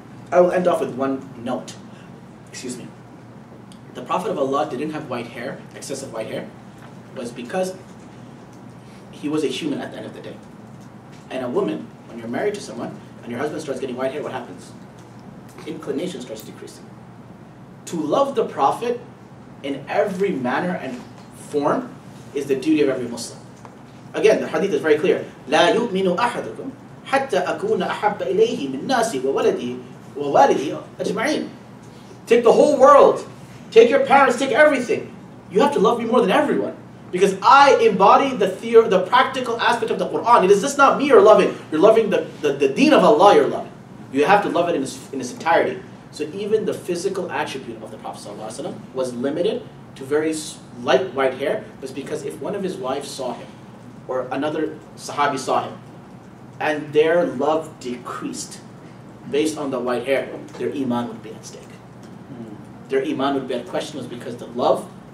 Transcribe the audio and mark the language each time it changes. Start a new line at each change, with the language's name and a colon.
English: I will end off with one note. Excuse me. The Prophet of Allah didn't have white hair, excessive white hair, was because he was a human at the end of the day. And a woman, when you're married to someone and your husband starts getting white hair, what happens? Inclination starts decreasing. To love the Prophet in every manner and form is the duty of every Muslim. Again, the hadith is very clear.
Arabic: لا يؤمن أحدكم حتى أكون أحب إليه من ناسي وولدي ووالدي أجمعين.
English: Take the whole world. Take your parents, take everything. You have to love me more than everyone. Because I embody the practical aspect of the Quran. It is just not me you're loving. You're loving the deen of Allah you're loving. You have to love it in its entirety. So even the physical attribute of the Prophet ﷺ was limited to very light white hair, was because if one of his wives saw him, or another Sahabi saw him, and their love decreased based on the white hair, their iman would be at stake. Their iman would be at question, was because the love